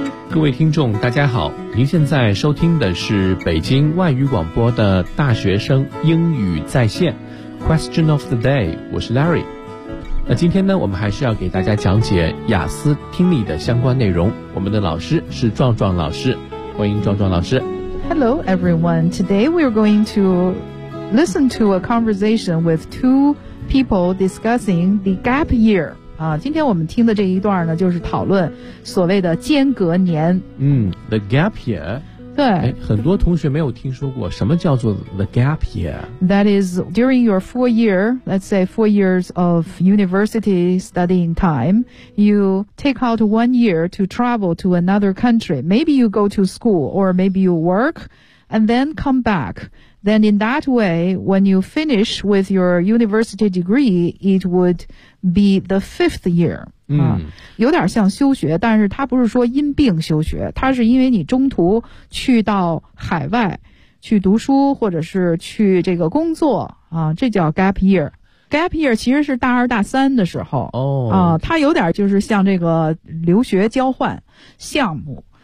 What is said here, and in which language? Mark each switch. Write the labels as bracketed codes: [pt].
[zh] 各位听众大家好，您现在收听的是北京外语广播的大学生英语在线 Question of the day， 我是 Larry。那今天呢，我们还是要给大家讲解雅思听力的相关内容，我们的老师是壮壮老师，欢迎壮壮老师。 [en] Hello everyone, today we are going to listen to a conversation with two people discussing the gap year [zh] 今天我们听的这一段呢，就是讨论所谓的间隔年。 [en] The gap year。 [zh] 对。很多同学没有听说过什么叫做 the gap year。 [en] That is during your four years of university studying time, you take out 1 year to travel to another country. Maybe you go to school or maybe you work and then come back. Then in that way, when you finish with your university degree, it would be the fifth year. [zh] 有点像休学，但是它不是说因病休学，它是因为你中途去到海外去读书或者是去这个工作这叫 gap year。 Gap year 其实是大二大三的时候它有点就是像这个留学交换项目。